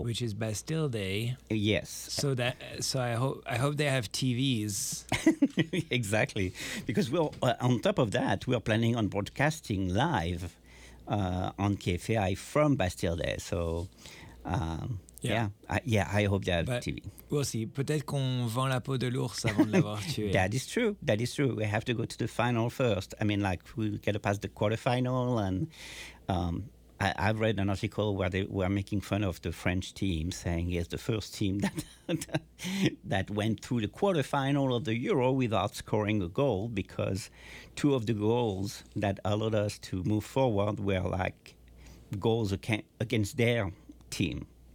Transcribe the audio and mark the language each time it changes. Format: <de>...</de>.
<en>which is Bastille Day? Yes. So I hope they have TVs. Exactly, because we're on top of that, we are planning on broadcasting live on KFAI from Bastille Day. So, I hope they have but TV. We'll see.</en> <fr>Peut-être qu'on vend la peau de l'ours avant de l'avoir tué.</fr> <en>That is true. We have to go to the final first. I mean, like we get to pass the quarterfinal and. I've read an article where they were making fun of the French team, saying it's the first team that went through the quarterfinal of the Euro without scoring a goal, because two of the goals that allowed us to move forward were like goals against their team.</en>